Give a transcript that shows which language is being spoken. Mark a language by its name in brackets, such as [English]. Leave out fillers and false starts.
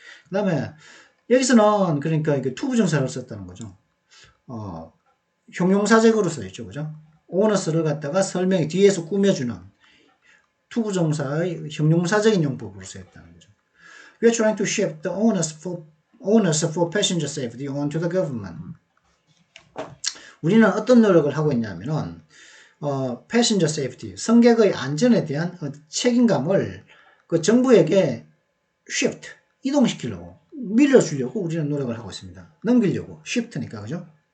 [Korean] 그다음에 여기서는 그러니까 이게 투부정사를 썼다는 거죠. 형용사적으로 써있죠, 그죠? onus를 갖다가 설명이 뒤에서 꾸며주는 투부정사의 형용사적인 용법으로 쓰였다는 거죠. [English] We are trying to shift the onus for passenger safety onto the government. [Korean] 우리는 어떤 노력을 하고 있냐면은 [English] passenger safety, [Korean] 승객의 안전에 대한 책임감을 그 정부에게 shift, 이동시키려고, 밀려주려고 우리는 노력을 하고 있습니다. 넘기려고, shift니까, 그죠?